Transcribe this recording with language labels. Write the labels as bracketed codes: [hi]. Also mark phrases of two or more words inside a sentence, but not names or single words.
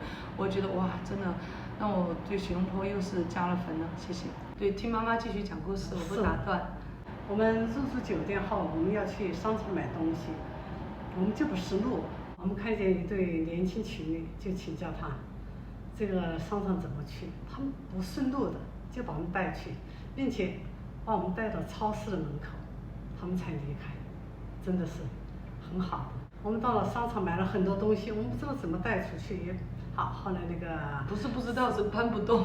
[zh] 我覺得哇，真的讓我對吉隆坡又是加了分了，謝謝。對，聽媽媽繼續講故事，我不打斷。我們入住酒店後，我們要去商場買東西，我們就不識路。我們看見一對年輕情侶，就請教他，這個商場怎麼去？他們不順路的，就把我们帶去，並且把我們帶到超市的门口，他們才離開，真的是很好的。我們到了商場買了很多東西，我們不知道怎麼帶出去，也好，後来那个不是不知道，是搬不动。